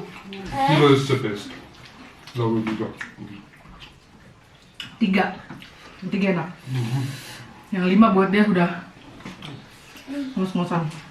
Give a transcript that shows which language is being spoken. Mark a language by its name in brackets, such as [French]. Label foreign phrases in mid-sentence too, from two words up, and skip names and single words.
[English] Kilo is the best. [German] Glaube ich wieder. [Indonesian] 3. Yang 3 enak. Yang 5 buat dia sudah ngos-ngosan.